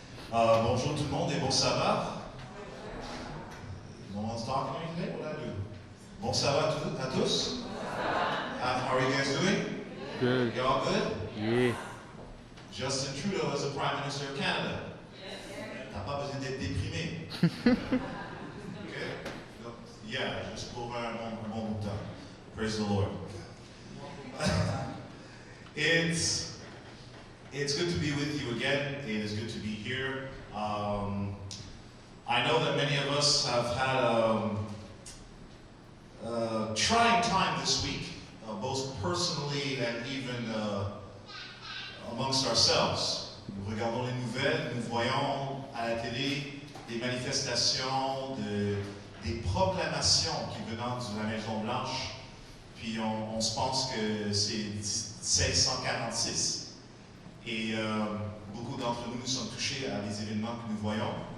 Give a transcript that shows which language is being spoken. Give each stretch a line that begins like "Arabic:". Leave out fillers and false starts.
French: Bonjour tout le monde et bon sabbat.
English: No one's talking to me today? What did I do?
French: Bon sabbat à tous.
English: How are you guys doing? Good. You all good? Yeah. Justin Trudeau is the Prime Minister of Canada.
French: T'as pas besoin d'être déprimé. Okay? Yeah, juste pour un bon bout de temps.
English: Praise the Lord. It's good to be with you again. It is good to be here. I know that many of us have had a trying time this week, both personally and even amongst ourselves.
French: Nous regardons les nouvelles, nous voyons à la télé des manifestations, des proclamations qui venant de la Maison-Blanche, puis on se pense que c'est 1646. Et beaucoup d'entre nous sommes touchés à des événements que nous voyons.